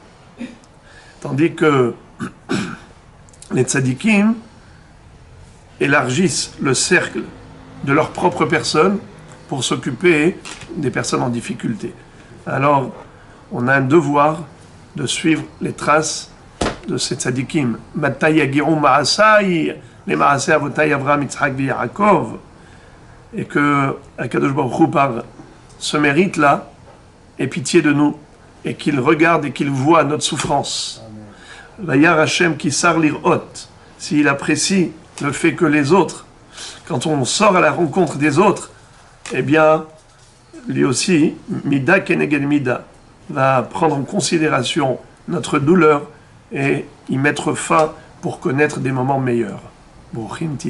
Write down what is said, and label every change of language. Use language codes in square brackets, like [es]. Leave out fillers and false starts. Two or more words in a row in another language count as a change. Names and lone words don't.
[fr] Tandis que les tzadikim élargissent le cercle de leur propre personne pour s'occuper des personnes en difficulté. Alors, on a un devoir de suivre les traces de ces tzadikim. [he] מתי יגיעו מעשי, les מעשי אבותי Avraham, Yitzhak et Yaakov. [fr] Et que Akadosh Baruch Hu, par ce mérite-là, ait pitié de nous, et qu'il regarde et qu'il voit notre souffrance. [he] וירא ה' כי סר לראות, [fr] s'il apprécie le fait que les autres, quand on sort à la rencontre des autres, eh bien, lui aussi, [he] מידה כנגד מידה, [fr] va prendre en considération notre douleur et y mettre fin pour connaître des moments meilleurs.